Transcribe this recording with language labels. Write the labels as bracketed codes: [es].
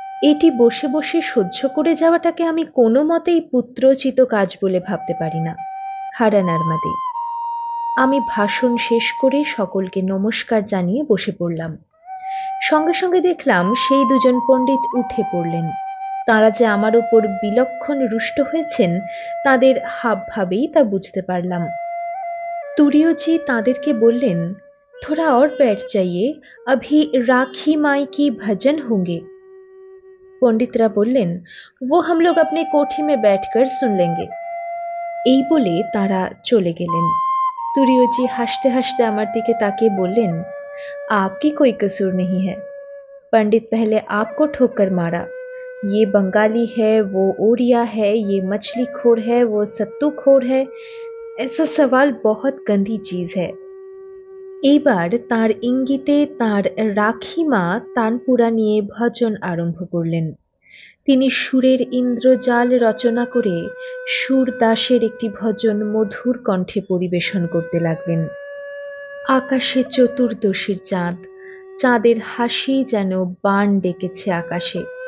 [bn] এটি বসে বসে সহ্য করে যাওয়াটাকে আমি কোনো মতেই পুত্রোচিত কাজ বলে ভাবতে পারি না। হারানার মাদে। আমি ভাষণ শেষ করে সকলকে নমস্কার জানিয়ে বসে পড়লাম। সঙ্গে সঙ্গে দেখলাম সেই দুজন পণ্ডিত উঠে পড়লেন। তাঁরা যে আমার উপর বিলক্ষণ রুষ্ট হয়েছেন, তাদের হাবভাবেই তা বুঝতে পারলাম। তুরীয়জি তাঁদেরকে বললেন, [hi] থোড়া और बैठ जाइए, अभी राखी माई की भजन होंगे। [bn] পণ্ডিতরা বললেন, [hi] वो हम लोग अपने कोठी में बैठकर सुन लेंगे। [bn] এই বলে তারা চলে গেলেন। তুরীয়জি হাসতে হাসতে আমার দিকে তাকিয়ে বললেন, [hi] आपकी कोई कसूर नहीं है। पंडित पहले आपको ठोकर मारा, ये बंगाली है, वो ओरिया है, ये मछलीखोर है, वो सत्तूखोर है। ऐसा सवाल बहुत गंदी चीज है। [bn] এইবার তার ইঙ্গিতে তার রাখিমা তানপুরা নিয়ে ভজন আরম্ভ করলেন। তিনি সুরের ইন্দ্রজাল রচনা করে সুরদাসের একটি ভজন মধুর কণ্ঠে পরিবেশন করতে লাগলেন। আকাশে চতুর্দশীর চাঁদ, চাঁদের হাসি যেন বাণ ডেকেছে আকাশে।